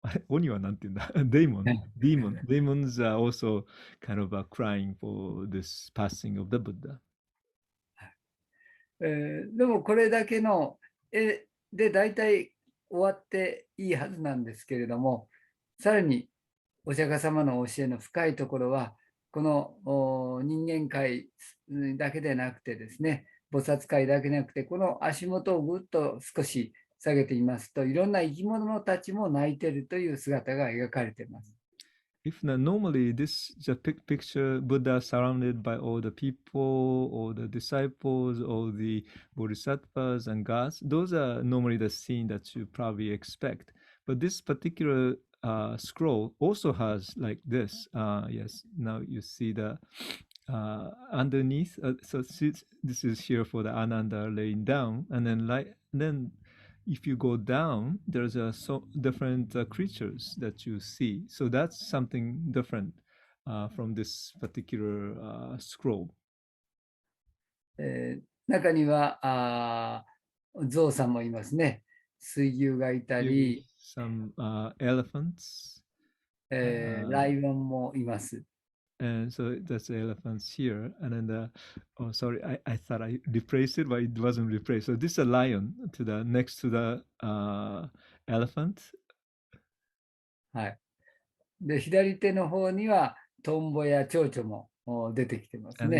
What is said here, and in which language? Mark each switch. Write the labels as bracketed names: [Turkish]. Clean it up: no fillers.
[Japanese] 鬼はなんて言うんだ [English] demons are also kind of crying for this passing of the Buddha. [Japanese] でもこれだけの絵で大体終わっていいはずなんですけれども、さらにお釈迦様の教えの深いところは、この人間界だけでなくてですね、菩薩界だけでなくて、この足元をぐっと少し下げていますと、いろんな生き物たちも泣いているという姿が描かれています。 [English] Normally this is a picture Buddha surrounded by all the people, all the disciples, all the bodhisattvas and gods. Those are normally the scene that you probably expect. But this particular scroll also has like this. Yes, now you see the underneath. So this is here for the Ananda laying down, and then if you go down, there's different creatures that you see. So that's something different from this particular scroll. [Japanese] 中には象さんもいますね。水牛がいたり、 [English] some elephants. [Japanese] ライオンもいます。 [English] And so that's the elephants here. And then oh, sorry, I thought I replaced it, but it wasn't replaced. So this is a lion next to the elephant. [Japanese] はい。で、左手の方にはトンボや蝶々も出てきてますね。